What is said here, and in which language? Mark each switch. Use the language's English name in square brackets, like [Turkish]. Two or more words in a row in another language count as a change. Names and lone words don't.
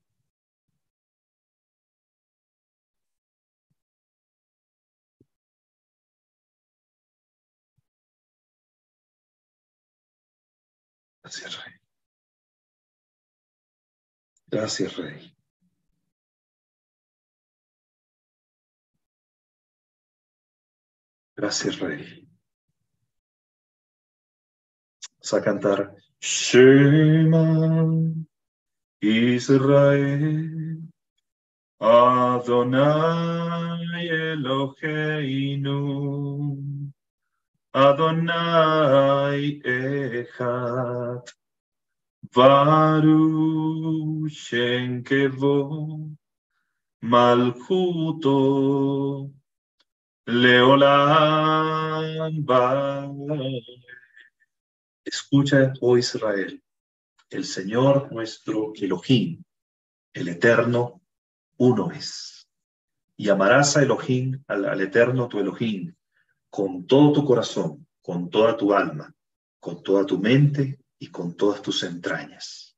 [Spanish] Gracias, Rey. Gracias, Rey. Gracias, Rey. Vamos a cantar Shema [Hebrew] ישראל אדני אלהינו אדני אחד ברוך שם כבוד מלכותו לעולם ועד. [Spanish] Escucha, oh Israel, el Señor nuestro Elohim, el Eterno, uno es. Y amarás a Elohim, al Eterno tu Elohim, con todo tu corazón, con toda tu alma, con toda tu mente y con todas tus entrañas.